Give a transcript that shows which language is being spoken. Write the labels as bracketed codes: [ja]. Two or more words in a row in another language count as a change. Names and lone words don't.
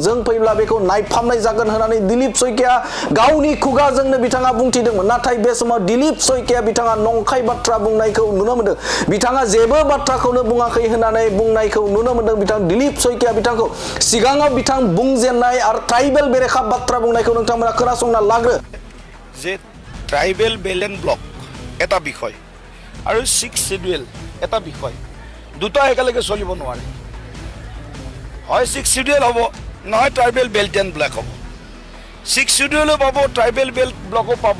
[brx] जों फैब्ला बेखौ नायफामनाय जागोन होननानै दिलीप सयकिया गावनि खुगाजोंनो बिथाङा बुंथिदोंमोन। नाथाय बे समाव दिलीप सयकिया बिथाङा नंखाय बाथ्रा बुंनायखौ नुनो मोनदों। बिथाङा जेबो बाथ्राखौनो बुङाखै होननानै बुंनायखौ नुनो मोनदों बिथां दिलीप सयकिया बिथांखौ। सिगाङाव बिथां बुंजेननाय आरो [en] tribal belt [brx] बाथ्रा बुंनायखौ नोंथांमोना खोनासंना लाग्रो। [as] যে [en] tribal bel and block [as] এটা বিষয় আৰু 6 শিডিউল এটা বিষয়, দুটা একেলগে চলিব নোৱাৰে। হয় 6 শিডিউল হ'ব, নহয় [en] tribal belt and block [as] হ'ব। 6 শিডিউলো পাব, [en] tribal belt block [as] পাব।